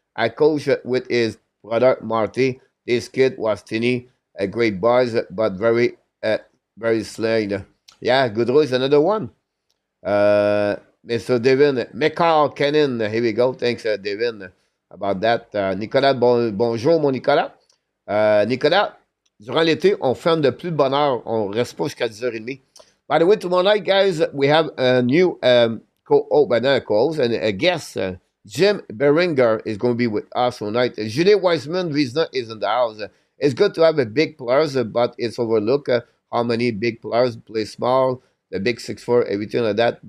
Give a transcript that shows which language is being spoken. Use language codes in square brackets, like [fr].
[en] I coached with his brother Marty. This kid was tiny, a great buzz, but very slight. Yeah, Gaudreau is another one. Mr. Devin, McCall Cannon, here we go. Thanks, Devin, about that. [fr] Nicolas, bonjour, mon Nicolas. Nicolas, durant l'été, on ferme de plus de bonne heure. On reste pas jusqu'à 10h30. [en] By the way, tomorrow night, guys, we have a new co-host and a guest. Jim Beringer is going to be with us tonight. Julie Weissman Wiesner is in the house. It's good to have a big players, but it's overlooked how many big players play small, the big 6'4", everything like that.